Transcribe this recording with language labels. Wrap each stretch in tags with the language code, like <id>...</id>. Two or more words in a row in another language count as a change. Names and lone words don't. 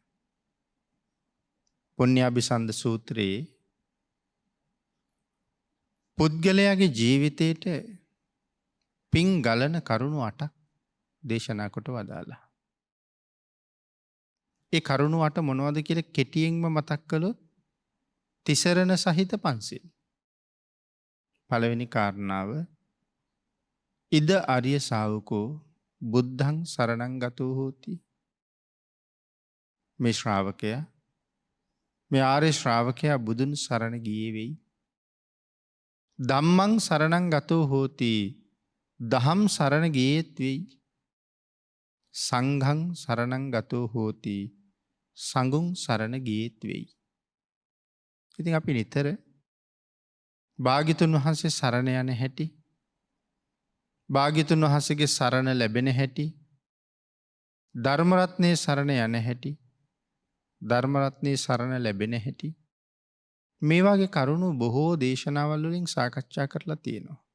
<si>පුණ්‍යාභිසන්ද සූත්‍රයේ පුද්ගලයාගේ ජීවිතයට පින් ගලන කරුණු 8ක් දේශනා කොට වදාලා. ඒ කරුණු 8 මොනවද කියලා කෙටියෙන්ම මතක් කළොත් තිසරණ සහිත පන්සිල්. පළවෙනි කාරණාව,</si> <pi>ඉද ආර්ය ශාවකෝ බුද්ධං සරණං ගතෝ හෝති.</pi> <si>මේ ශ්‍රාවකයා, මේ ආර්ය ශ්‍රාවකයා බුදුන් සරණ ගියේ වෙයි.</si> <pi>ධම්මං සරණං ගතෝ හෝති,</pi> <si>දහම් සරණ ගියේත් වෙයි.</si> <pi>සංඝං සරණං ගතෝ හෝති,</pi> <si>සංඝුන් සරණ ගියේත් වෙයි. ඉතින් අපි නිතර භාග්‍යතුන් වහන්සේ සරණ යන හැටි, භාග්‍යතුන් වහන්සේගේ සරණ ලැබෙන හැටි, ධර්ම රත්නයේ සරණ යන හැටි, ධර්ම රත්නයේ සරණ ලැබෙන හැටි, මේ වගේ කරුණු බොහෝ දේශනාවල් වලින් සාකච්ඡා කරලා තියෙනවා.</si>